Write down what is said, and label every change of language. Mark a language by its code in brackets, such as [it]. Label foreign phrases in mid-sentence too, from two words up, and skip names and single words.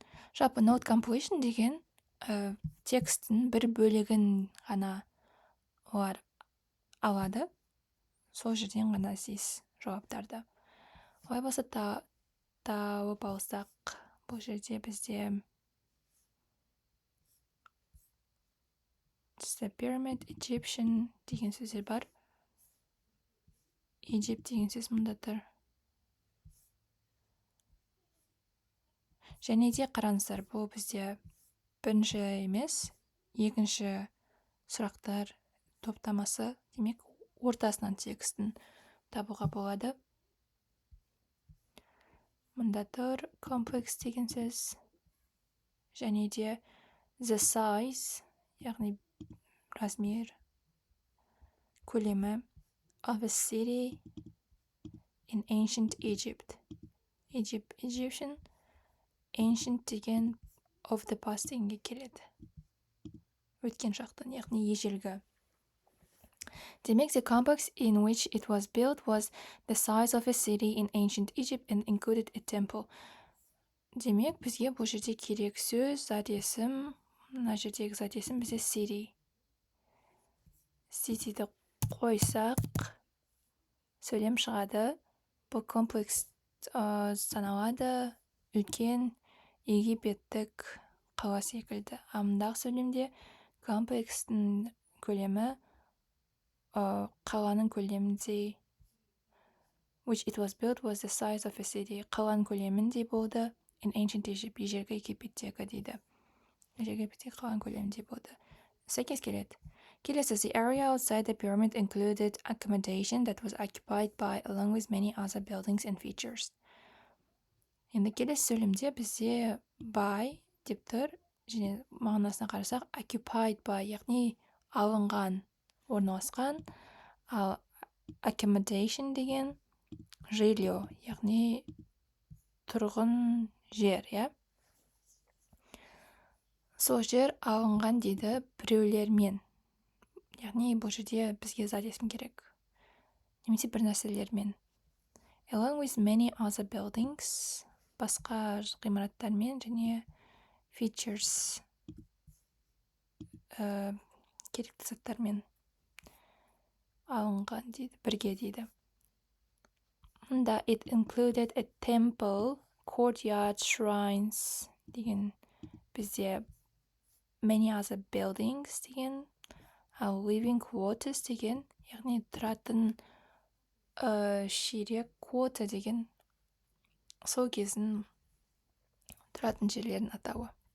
[kk] Жалпы [en] note completion [kk] деген текстің бір бөлігін ғана олар алады. Сол жерден ғана іздейсіз жауаптарды. Олай болса тауып алсақ, бұл жерде бізде [en] the pyramid, Egyptian [kk] деген сөздер бар. Egypt деген сөз мұнда тұр. Және де қараңыздар, бұл бізде бірінші емес, екінші сұрақтар топтамасы, демек, ортасынан текстін табуға болады. Мұнда тұр complex деген сөз. Және де [en] the size, [kk] яғни размер, көлемі [en] of a city in ancient Egypt. Egyptian, ancient [kk] деген [en] of the past [kk] дегенге келеді. Өткен шақтан, яғни ежелгі. Демек, [en] the complex in which it was built was the size of a city in ancient Egypt and included a temple. [kk] Демек, бізге бұл жерде керек сөз, зат есім, мына жердегі зат есім бізде city. Cityді қойсақ, сөйлем шығады. Бұл комплекс саналады, үлкен египеттік қала секілді. Мұндағы сөйлемде комплекстің көлемі қаланың көлеміндей, [en] which it was built was the size of a city. [kk] Қаланың көлеміндей болды [en] in ancient Egypt, [kk] ежелгі Египеттегі дейді. Ежелгі Египеттегі қаланың көлеміндей болды. Сәйкес келеді. Келесі, [en] the area outside the pyramid included accommodation that was occupied by along with many other buildings and features. [kk] Енді келесі сөйлемде бізде by деп тұр, және мағынасына қарасақ [en] occupied by, [kk] яғни алынған, орналасқан, ал accommodation деген жилье, яғни тұрғын жер, иә? Сол жер алынған дейді біреулермен. Яғни бұл жерде бізге зат есім керек. Немесе бір нәрселермен. [en] Along with many other buildings, [kk] басқа ғимараттармен және features, керекті заттармен алынған дейді, бірге дейді. Мұнда [en] it included a temple, courtyard, shrines [kk] деген бізде [en] many other buildings [kk] деген, ал [en] living quarters [kk] деген, яғни тұратын ширек quarter деген сол кездің тұратын жерлердің атауы.